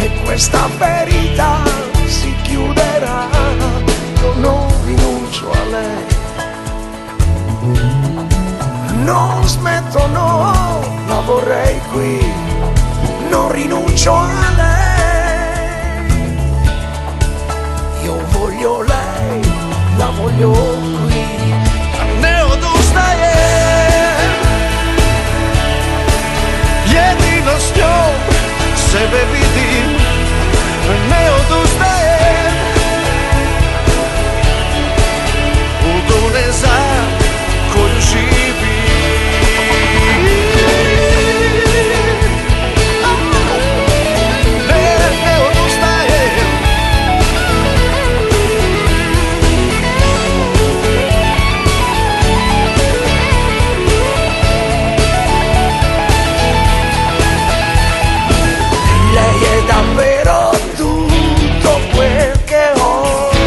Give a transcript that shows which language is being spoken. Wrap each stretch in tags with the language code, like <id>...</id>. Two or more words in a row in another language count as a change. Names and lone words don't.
<it>questa ferita si chiuderà. Io non rinuncio a lei, non smetto, no, la vorrei qui, non rinuncio a lei. Io voglio lei, la voglio qui.</it> <hr>Ne odustajem, jedino s njom sebe vidim. Ne odustajem, od one za koju živim. Ne odustajem,</hr> <it>lei è davvero tutto quel che ho.</it>